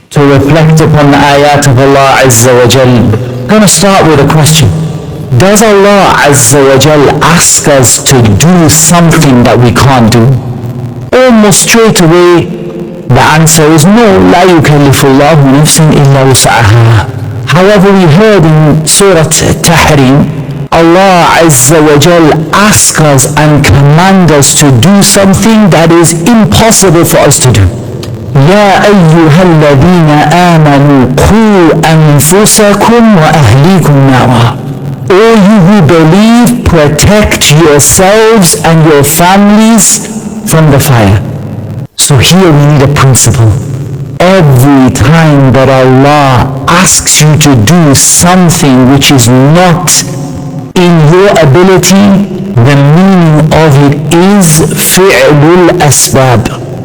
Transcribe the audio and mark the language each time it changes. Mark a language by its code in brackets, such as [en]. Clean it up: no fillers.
[en] we reflect upon the ayat of Allah Azza wa Jal, I'm going to start with a question. Does Allah Azza wa Jal ask us to do something that we can't do? Almost straight away, the answer is no. [ar] لا يكلف الله نفسا إلا وسعها. [en] However, we heard in Surah At-Tahrim, Allah Azza wa Jal asks us and commands us to do something that is impossible for us to do. [ar] يا أيها الذين آمنوا قوا أنفسكم وأهليكم نارا. [en] All you who believe, protect yourselves and your families from the fire. So here we need a principle. Every time that Allah asks you to do something which is not in your ability, the meaning of it is fi'lul asbab.